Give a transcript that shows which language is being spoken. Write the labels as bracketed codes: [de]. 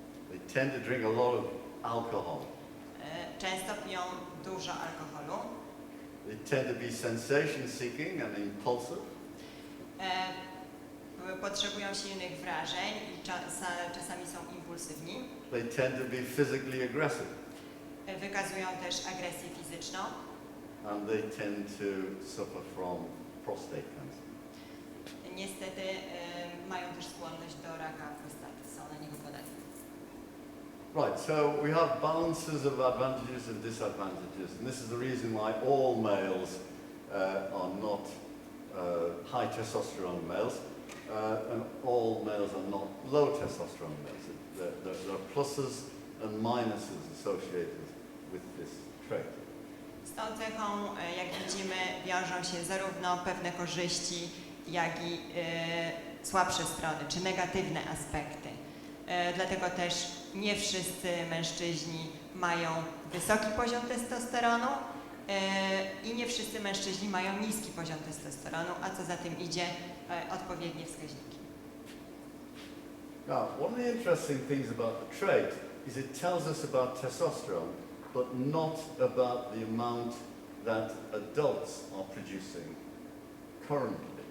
[en] they tend to drink a lot of alcohol, [pl] często piją dużo alkoholu, [en] they tend to be sensation seeking and impulsive, [pl] potrzebują silnych wrażeń i czasami są impulsywni. [en] They tend to be physically aggressive, [pl] Wykazują też agresję fizyczną [en] and they tend to suffer from prostate cancer. [pl] niestety mają też skłonność do raka prostaty, są na niego podatni. [en] Right, so we have balances of advantages and disadvantages, and this is the reason why all males are not high testosterone males, and all males are not low testosterone males. There are pluses and minuses associated with this trait. [pl] Z tą cechą, jak widzimy, wiążą się zarówno pewne korzyści, jak i słabsze strony, czy negatywne aspekty. Dlatego też nie wszyscy mężczyźni mają wysoki poziom testosteronu i nie wszyscy mężczyźni mają niski poziom testosteronu, a co za tym idzie, odpowiednie wskaźniki. [en] Now, one of the interesting things about the trait is it tells us about testosterone, but not about the amount that adults are producing currently.